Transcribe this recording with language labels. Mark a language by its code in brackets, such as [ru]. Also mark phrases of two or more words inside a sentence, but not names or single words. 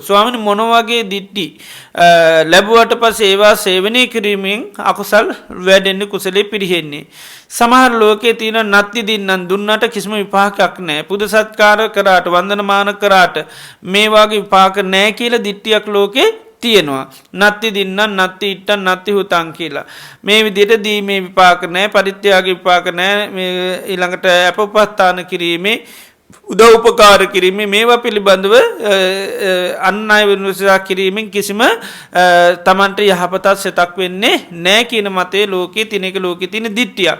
[si] ස්වාමීනි මොන වගේ දිට්ඨි ලැබුවට පස්සේ ඒවා සේවනය කිරීමෙන් අකුසල් වැඩෙන්නේ, කුසලයේ පිරිහෙන්නේ. සමහර ලෝකයේ තියෙන [pi] නත්ති දින්නම් [si] දුන්නට කිසිම විපාකයක් නැහැ. පුද සත්කාර කරාට වන්දනමාන කරාට මේ වගේ විපාක නැහැ කියලා දිට්ඨියක් ලෝකේ තියෙනවා. [pi] නත්ති දින්න නත්ති ඉට්ටන් නත්ති හුතන් කියලා. [si] මේ විදිහට දීමේ විපාක නැහැ, පරිත්‍යාග විපාක නැහැ. මේ ඊළඟට අපපස්ථාන කිරීමේ උදව් උපකාර කිරීමේ මේවා පිළිබඳව අන් අය විශ්වාස කිරීමෙන් කිසිම තමන්ට යහපතක් සිතක් වෙන්නේ නැහැ කියන මතයේ ලෝකයේ තියෙන එක ලෝකයේ තියෙන දිට්ඨියක්.